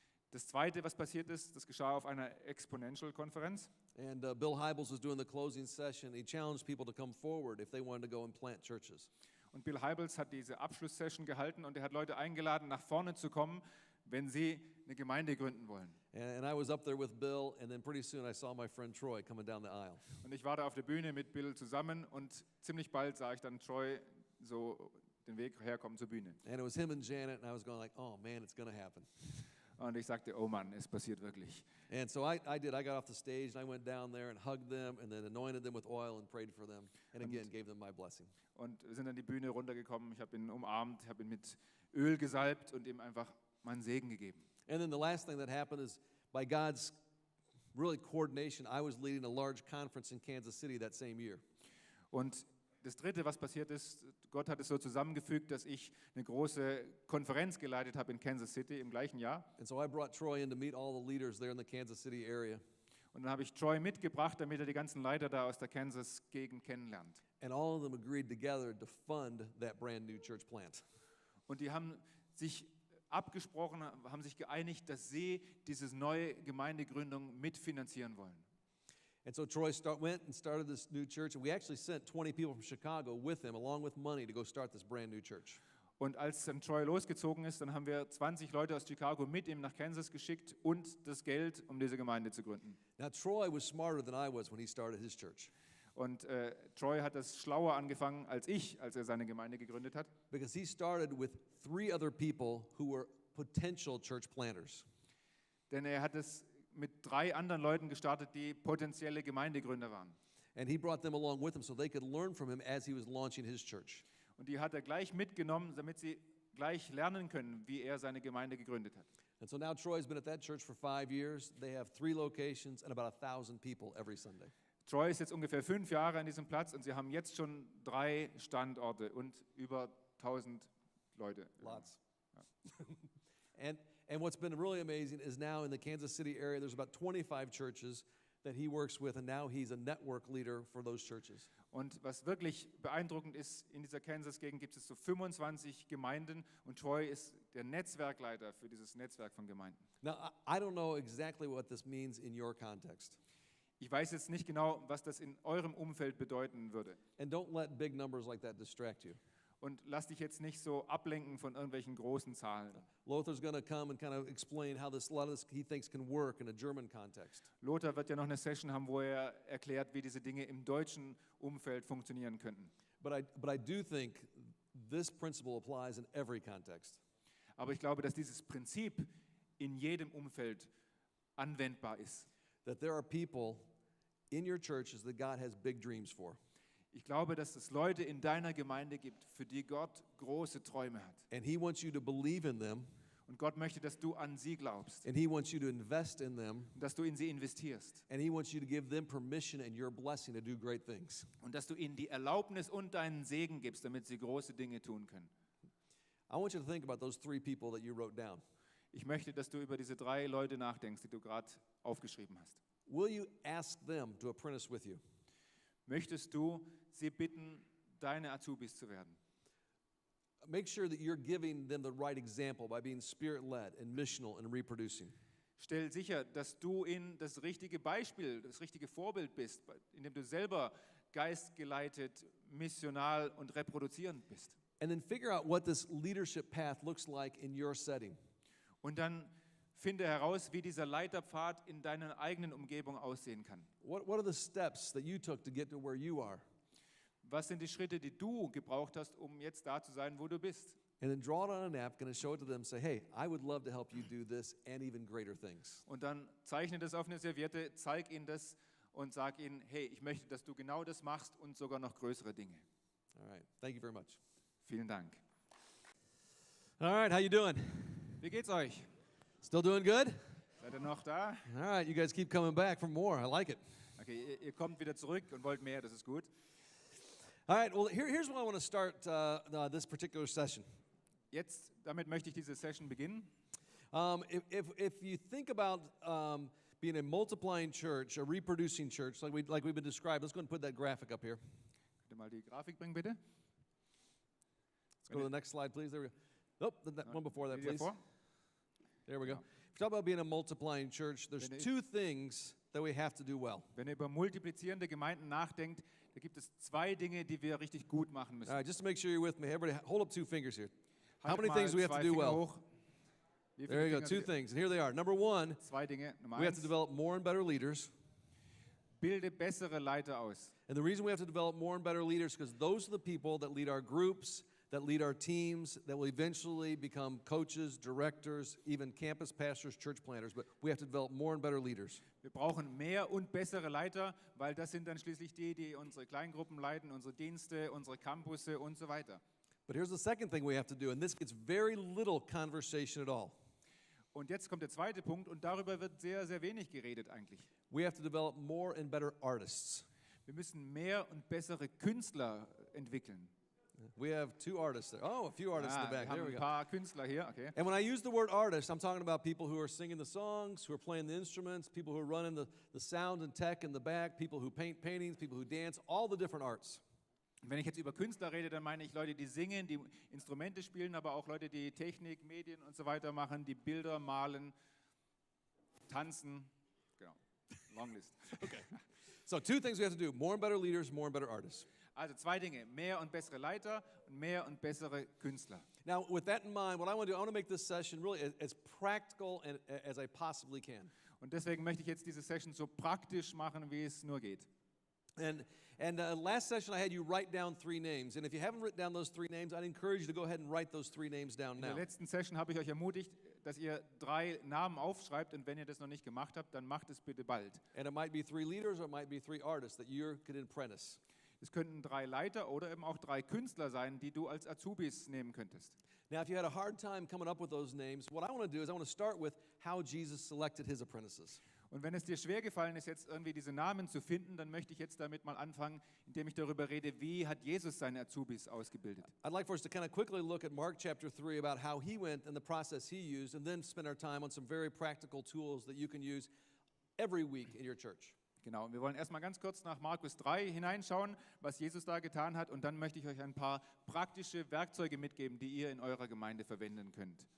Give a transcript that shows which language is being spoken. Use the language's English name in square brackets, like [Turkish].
[German] Das Zweite, was passiert ist, das geschah auf einer Exponential-Konferenz. [English] And Bill Hybels was doing the closing session. He challenged people to come forward if they wanted to go and plant churches. [German] Und Bill Hybels hat diese Abschlusssession gehalten und er hat Leute eingeladen, nach vorne zu kommen, wenn sie eine Gemeinde gründen wollen. [English] And I was up there with Bill, and then pretty soon I saw my friend Troy coming down the aisle. [German] Und ich war da auf der Bühne mit Bill zusammen und ziemlich bald sah ich dann Troy so den Weg herkommen zur Bühne. [English] And it was him and Janet, and I was going like, oh man, it's going to happen. [German] Und ich sagte, oh Mann, es passiert wirklich. [English] And so I did. I got off the stage, and I went down there and hugged them, and then anointed them with oil and prayed for them, and again gave them my blessing. [German] Und wir sind dann die Bühne runtergekommen, ich habe ihn umarmt, habe ihn mit Öl gesalbt und ihm einfach meinen Segen gegeben. [English] And then the last thing that happened is, by God's really coordination, I was leading a large conference in Kansas City that same year. [German] Und das Dritte, was passiert ist, Gott hat es so zusammengefügt, dass ich eine große Konferenz geleitet habe in Kansas City im gleichen Jahr. [English] And so I brought Troy in to meet all the leaders there in the Kansas City area. [German] Und dann habe ich Troy mitgebracht, damit er die ganzen Leiter da aus der Kansas-Gegend kennenlernt. [English] And all of them agreed together to fund that brand new church plant. [German] Und die haben sich abgesprochen, haben sich geeinigt, dass sie diese neue Gemeindegründung mitfinanzieren wollen. [English] And so Troy went and started this new church, and we actually sent 20 people from Chicago with him, along with money, to go start this brand new church. [German] Und als dann Troy losgezogen ist, dann haben wir 20 Leute aus Chicago mit ihm nach Kansas geschickt und das Geld, um diese Gemeinde zu gründen. [English] Now, Troy was smarter than I was when he started his church, [German] Und Troy hat das schlauer angefangen als ich, als er seine Gemeinde gegründet hat. [English] because he started with 3 other people who were potential church planters. [German] Denn er hat es mit 3 anderen Leuten gestartet, die potenzielle Gemeindegründer waren. [English] And he brought them along with him so they could learn from him as he was launching his church. [German] Und die hat er gleich mitgenommen, damit sie gleich lernen können, wie er seine Gemeinde gegründet hat. [English] And so now Troy's been at that church for 5 years. They have 3 locations and about 1,000 people every Sunday. [German] Troy ist jetzt ungefähr 5 Jahre an diesem Platz und sie haben jetzt schon 3 Standorte und über 1000 Leute. [English] Lots. And what's been really amazing is now in the Kansas City area, there's about 25 churches that he works with, and now he's a network leader for those churches. [German] Und was wirklich beeindruckend ist, in dieser Kansas-Gegend gibt es so 25 Gemeinden und Troy ist der Netzwerkleiter für dieses Netzwerk von Gemeinden. [English] Now, I don't know exactly what this means in your context. [German] Ich weiß jetzt nicht genau, was das in eurem Umfeld bedeuten würde. [English] And don't let big numbers like that distract you. [German] Und lass dich jetzt nicht so ablenken von irgendwelchen großen Zahlen. [English] Lothar's going to come and kind of explain how a lot of this he thinks can work in a German context. [German] Lothar wird ja noch eine Session haben, wo er erklärt, wie diese Dinge im deutschen Umfeld funktionieren könnten. [English] But I do think this principle applies in every context. [German] Aber ich glaube, dass dieses Prinzip in jedem Umfeld anwendbar ist. [English] That there are people in your churches that God has big dreams for. [German] Ich glaube, dass es Leute in deiner Gemeinde gibt, für die Gott große Träume hat. [English] And he wants you to believe in them. [German] Und Gott möchte, dass du an sie glaubst. [English] And he wants you to invest in them. [German] Und dass du in sie investierst. [English] And he wants you to give them permission and your blessing to do great things. [German] Und dass du ihnen die Erlaubnis und deinen Segen gibst, damit sie große Dinge tun können. [English] I want you to think about those 3 people that you wrote down. [German] Ich möchte, dass du über diese 3 Leute nachdenkst, die du gerade aufgeschrieben hast. [English] Will you ask them to apprentice with you? [German] Möchtest du sie bitten, deine Azubis zu werden? [English] Make sure that you're giving them the right example by being spirit-led and missional and reproducing. [German] Stell sicher, dass du in das richtige Beispiel, das richtige Vorbild bist, indem du selber geistgeleitet, missional und reproduzierend bist. [English] And then figure out what this leadership path looks like in your setting. [German] Und dann finde heraus, wie dieser Leiterpfad in deiner eigenen Umgebung aussehen kann. [English] What are the steps that you took to get to where you are? [German] Was sind die Schritte, die du gebraucht hast, um jetzt da zu sein, wo du bist? [English] And then draw it on a napkin and show it to them. Say, hey, I would love to help you do this and even greater things. [German] Und dann zeichne das auf eine Serviette, zeig ihnen das und sag ihnen, hey, ich möchte, dass du genau das machst und sogar noch größere Dinge. [English] All right. Thank you very much. [German] Vielen Dank. [English] All right. How you doing? [German] Wie geht's euch? [English] Still doing good? [German] Seid ihr noch da? [English] All right. You guys keep coming back for more. I like it. [German] Okay, ihr kommt wieder zurück und wollt mehr, das ist gut. [English] All right. Well, here's where I want to start this particular session. [German] Jetzt, damit möchte ich diese Session beginnen. [English] If you think about being a multiplying church, a reproducing church, like we've been described, let's go ahead and put that graphic up here. [German] Könnt ihr mal die Grafik bringen, bitte? [English] Let's go to the next slide, please. There we go. Nope, that one before that, [German] Die [English] please. [German] davor? [English] There we go. [German] Ja. [English] If you talk about being a multiplying church, there's [German] Wenn ihr- [English] two things that we have to do well. [German] Wenn ihr über multiplizierende Gemeinden nachdenkt, da gibt es zwei Dinge, die wir richtig gut machen müssen. [English] All right, just to make sure you're with me, everybody hold up 2 fingers here. How [German] Haltet [English] many [German] mal [English] things do we have to [German] zwei [English] do [German] Finger [English] well? [German] hoch. Wie viele [English] There you go, [German] Finger [English] 2 [German] sind- [English] things, and here they are. Number 1, [German] Zwei Dinge. Nummer [English] we have to [German] eins, [English] develop more and better leaders. [German] bilde bessere Leiter aus. [English] And the reason we have to develop more and better leaders is because those are the people that lead our groups, that lead our teams, that will eventually become coaches, directors, even campus pastors, church planters. But we have to develop more and better leaders. [German] Wir brauchen mehr und bessere Leiter, weil das sind dann schließlich die, die unsere Kleingruppen leiten, unsere Dienste, unsere Campusse und so weiter. [English] But here's the second thing we have to do, and this gets very little conversation at all. [German] Und jetzt kommt der zweite Punkt und darüber wird sehr, sehr wenig geredet eigentlich. [English] We have to develop more and better artists. [German] Wir müssen mehr und bessere Künstler entwickeln. [English] We have 2 artists there. Oh, a few artists in the [German] wir [English] back. [German] haben [English] There we [German] ein [English] go. [German] paar Künstler hier, okay. [English] And when I use the word artist, I'm talking about people who are singing the songs, who are playing the instruments, people who are running the sound and tech in the back, people who paint paintings, people who dance, all the different arts. [German] Wenn ich jetzt über Künstler rede, dann meine ich Leute, die singen, die Instrumente spielen, aber auch Leute, die Technik, Medien und so weiter machen, die Bilder malen, tanzen. Genau, [English] long list. So 2 things we have to do, more and better leaders, more and better artists. [German] Also zwei Dinge, mehr und bessere Leiter und mehr und bessere Künstler. [English] Now, with that in mind, what I want to do, I want to make this session really as practical as I possibly can. [German] Und deswegen möchte ich jetzt diese Session so praktisch machen, wie es nur geht. [English] And last session I had you write down 3 names. And if you haven't written down those 3 names, I'd encourage you to go ahead and write those 3 names down [German] In der [English] now. [German] letzten Session habe ich euch ermutigt, dass ihr 3 Namen aufschreibt und wenn ihr das noch nicht gemacht habt, dann macht es bitte bald. [English] And it might be 3 leaders or it might be 3 artists that you could apprentice. [German] Es könnten 3 Leiter oder eben auch 3 Künstler sein, die du als Azubis nehmen könntest. [English] Now, if you had a hard time coming up with those names, what I want to do is I want to start with how Jesus selected his apprentices. [German] Und wenn es dir schwer gefallen ist, jetzt irgendwie diese Namen zu finden, dann möchte ich jetzt damit mal anfangen, indem ich darüber rede, wie hat Jesus seine Azubis ausgebildet. [English] I'd like for us to kind of quickly look at Mark chapter 3 about how he went and the process he used, and then spend our time on some very practical tools that you can use every week in your church. [German] Genau, und wir wollen erstmal ganz kurz nach Markus 3 hineinschauen, was Jesus da getan hat, und dann möchte ich euch ein paar praktische Werkzeuge mitgeben, die ihr in eurer Gemeinde verwenden könnt.